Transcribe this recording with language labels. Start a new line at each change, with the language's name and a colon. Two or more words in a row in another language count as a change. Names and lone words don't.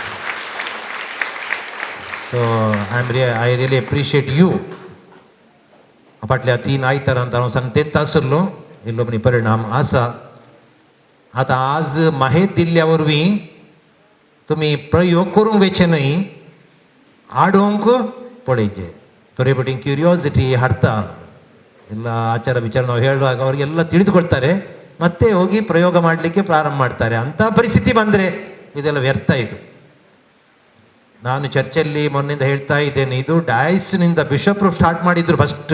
English: So I really appreciate you.
Konkani: फाटल्या 3 आयतारांत हांव सांगतेत आसलो, इल्लो म्हणी परिणाम आसा. आतां आज माहेत दिल्ल्या वरवीं तुमी प्रयोग करूंक वेचे न्हय, आडोवंक पळयचे.
Kannada: ತೊರೆ ಬಟ್ಟಿಂಗ್ ಕ್ಯೂರಿಯಾಸಿಟಿ ಹರ್ತಾ ಎಲ್ಲ ಆಚಾರ ವಿಚಾರ ನಾವು ಹೇಳುವಾಗ ಅವರಿಗೆಲ್ಲ ತಿಳಿದುಕೊಳ್ತಾರೆ, ಮತ್ತೆ ಹೋಗಿ ಪ್ರಯೋಗ ಮಾಡಲಿಕ್ಕೆ ಪ್ರಾರಂಭ ಮಾಡ್ತಾರೆ. ಅಂಥ ಪರಿಸ್ಥಿತಿ ಬಂದರೆ ಇದೆಲ್ಲ ವ್ಯರ್ಥ. ಇದು ನಾನು ಚರ್ಚಲ್ಲಿ ಮೊನ್ನೆಯಿಂದ ಹೇಳ್ತಾ ಇದ್ದೇನೆ, ಇದು ಡಯಾಸ್ನಿಂದ ಬಿಷಪ್ರು ಸ್ಟಾರ್ಟ್ ಮಾಡಿದ್ರು ಫಸ್ಟ್.